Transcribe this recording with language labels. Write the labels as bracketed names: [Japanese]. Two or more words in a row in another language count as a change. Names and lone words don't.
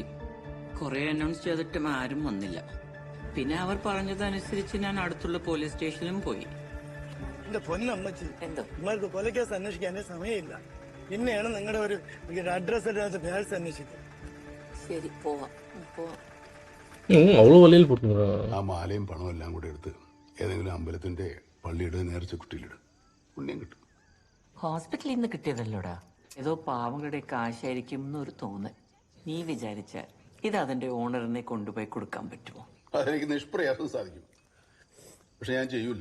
[Malayalam] കുറെ അനൗൺസ് ചെയ്തിട്ടും ആരും വന്നില്ല. പിന്നെ അവർ പറഞ്ഞതനുസരിച്ച് ഞാൻ അടുത്തുള്ള പോലീസ് സ്റ്റേഷനിലും പോയി. എന്റെ പൊന്നമ്മച്ചി, നിങ്ങൾക്ക് കൊലക്കേസ് അന്വേഷിക്കാൻ സമയമില്ല. പിന്നെയാണ് നിങ്ങളുടെ ഒരു അഡ്രസ് ഇല്ലാത്ത പേഴ്സ് അന്വേഷിക്കുക. ശരി, പോവാം. [Tamil] அவ்வளோ வழியில் போட்டுங்கிறா. [Malayalam] ആ മാലയും പണവും എല്ലാം കൂടെ എടുത്ത് ഏതെങ്കിലും അമ്പലത്തിന്റെ പള്ളിയുടെ നേർച്ച കുട്ടിയിലിടും. പുണ്യം കിട്ടും. ഹോസ്പിറ്റലിൽ നിന്ന് കിട്ടിയതല്ലോടാ. ഏതോ പാവങ്ങളുടെ കാശായിരിക്കും എന്നൊരു തോന്നൽ. നീ വിചാരിച്ചാൽ ഇത് അതിന്റെ ഓണറിനെ കൊണ്ടുപോയി കൊടുക്കാൻ പറ്റുമോ? അതെനിക്ക് നിഷ്പ്രയാസം സാധിക്കും. പക്ഷെ ഞാൻ ചെയ്യൂല.